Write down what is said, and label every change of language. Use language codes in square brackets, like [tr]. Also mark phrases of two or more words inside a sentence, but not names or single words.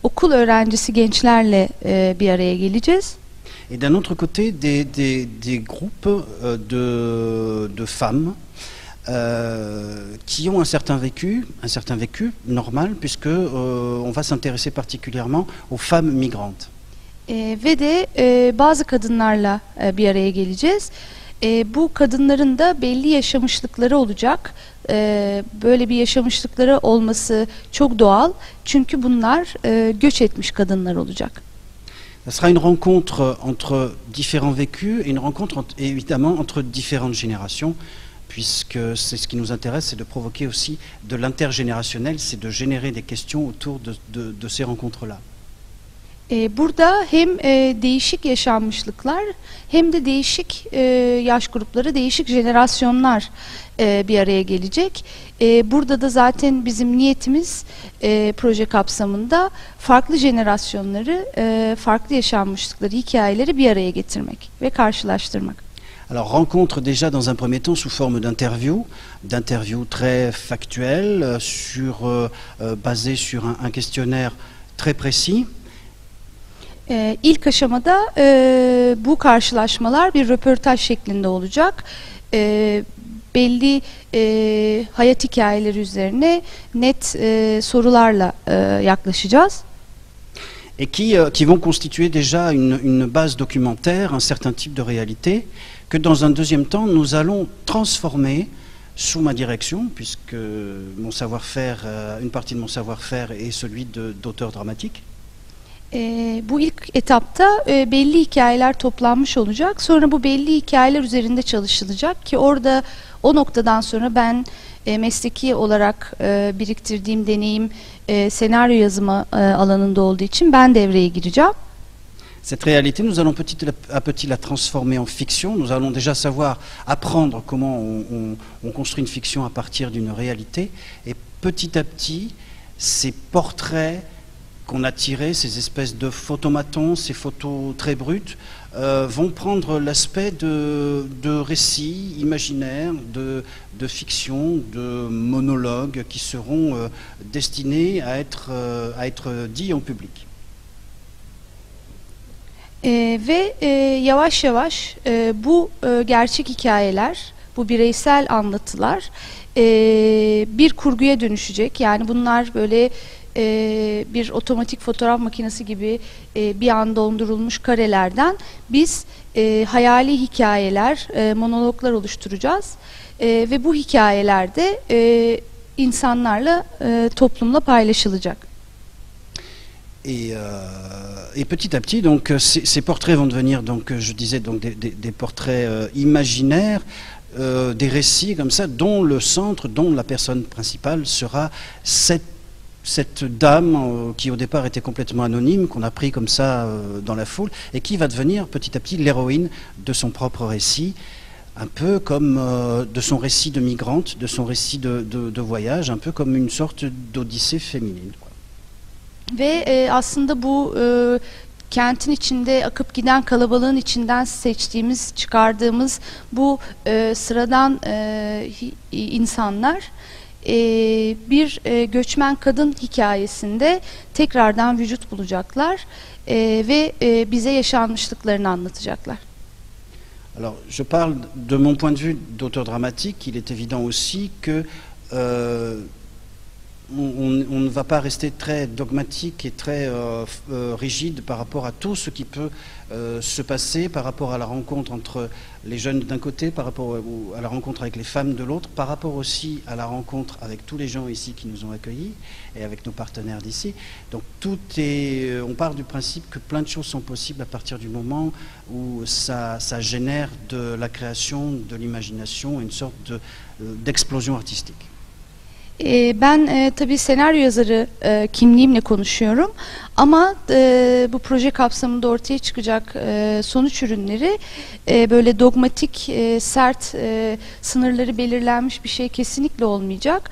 [tr] okul öğrencisi gençlerle bir araya geleceğiz. [fr] Et d'un autre côté, des groupes de femmes qui ont un certain vécu normal, puisque on va s'intéresser particulièrement aux femmes migrantes. [tr] Ve de bazı kadınlarla bir araya geleceğiz. Bu kadınların da belli yaşamışlıkları olacak. Böyle bir yaşamışlıkları olması çok doğal. Çünkü bunlar göç etmiş kadınlar olacak. [fr] Ce sera une rencontre entre différents vécus et une rencontre évidemment entre différentes générations, puisque c'est ce qui nous intéresse, c'est de provoquer aussi de l'intergénérationnel, c'est de générer des questions autour de ces rencontres-là. [tr] Burada hem değişik yaşanmışlıklar hem de değişik yaş grupları, değişik jenerasyonlar bir araya gelecek. Burada da zaten bizim niyetimiz proje kapsamında farklı jenerasyonları, farklı yaşanmışlıkları, hikayeleri bir araya getirmek ve karşılaştırmak. [fr] Alors rencontre déjà dans un premier temps sous forme d'interview très factuel, basé sur un questionnaire très précis. [tr] İlk aşamada bu karşılaşmalar bir röportaj şeklinde olacak. Belli hayat hikayeleri üzerine net sorularla yaklaşacağız. [fr] Et qui vont constituer déjà une base documentaire, un certain type de réalité, que dans un deuxième temps, nous allons transformer sous ma direction, puisque mon savoir-faire, une partie de mon savoir-faire est celui d'auteur dramatique. [tr] Bu ilk etapta belli hikayeler toplanmış olacak. Sonra bu belli hikayeler üzerinde çalışılacak ki orada o noktadan sonra ben mesleki olarak biriktirdiğim deneyim senaryo yazımı alanında olduğu için ben devreye gireceğim. [fr] Cette réalité, nous allons petit à petit la transformer en fiction. Nous allons déjà savoir apprendre comment on construit une fiction à partir d'une réalité. Et petit à petit, ces portraits qu'on a tirés, ces espèces de photomatons, ces photos très brutes, vont prendre l'aspect de récits imaginaires, de fiction, de monologues qui seront destinés à être dits en public. [tr] Ve yavaş yavaş bu gerçek hikayeler, bu bireysel anlatılar bir kurguya dönüşecek. Yani bunlar böyle bir otomatik fotoğraf makinesi gibi bir an dondurulmuş karelerden biz hayali hikayeler, monologlar oluşturacağız. Ve bu hikayeler de insanlarla, toplumla paylaşılacak. [fr] Et petit à petit, donc, ces portraits vont devenir, donc, je disais, donc, des portraits imaginaires, des récits comme ça, dont le centre, dont la personne principale sera cette dame qui au départ était complètement anonyme, qu'on a pris comme ça dans la foule, et qui va devenir petit à petit l'héroïne de son propre récit, un peu comme de son récit de migrante, de son récit de voyage, un peu comme une sorte d'odyssée féminine. [tr] Ve aslında bu kentin içinde akıp giden kalabalığın içinden seçtiğimiz, çıkardığımız bu sıradan insanlar bir göçmen kadın hikayesinde tekrardan vücut bulacaklar ve bize yaşanmışlıklarını anlatacaklar. [fr] Alors, je parle de mon point de vue d'auteur dramatique. Il est évident aussi que on ne va pas rester très dogmatique et très rigide par rapport à tout ce qui peut se passer, par rapport à la rencontre entre les jeunes d'un côté, par rapport à la rencontre avec les femmes de l'autre, par rapport aussi à la rencontre avec tous les gens ici qui nous ont accueillis et avec nos partenaires d'ici. Donc on part du principe que plein de choses sont possibles à partir du moment où ça génère de la création, de l'imagination, une sorte d'explosion artistique. [tr] Ben tabii senaryo yazarı kimliğimle konuşuyorum ama bu proje kapsamında ortaya çıkacak sonuç ürünleri böyle dogmatik, sert, sınırları belirlenmiş bir şey kesinlikle olmayacak.